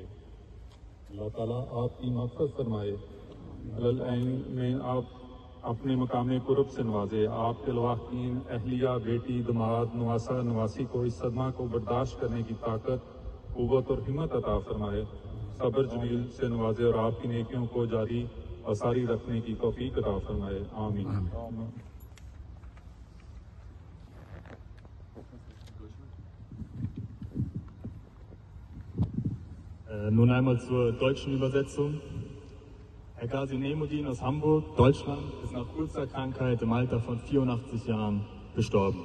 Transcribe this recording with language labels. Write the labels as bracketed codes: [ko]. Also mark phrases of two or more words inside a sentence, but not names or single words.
[ur] اللہ تعالیٰ آپ کی مغفرت فرمائے۔ علل عین میں آپ اپنے مقام قرب سے نوازے. آپ کے لواحین، اہلیہ، بیٹی، داماد، نواسہ، نواسی کو اس صدمہ کو برداشت کرنے کی طاقت، قوت اور ہمت عطا فرمائے. صبر جمیل سے نوازے اور آپ کی نیکیوں کو جاری اور ساری رکھنے کی توفیق عطا فرمائے. आमीन। [de] Nun einmal zur deutschen Übersetzung. Herr Ghazi Nemuddin aus Hamburg, Deutschland, ist nach kurzer Krankheit im Alter von 84 Jahren gestorben.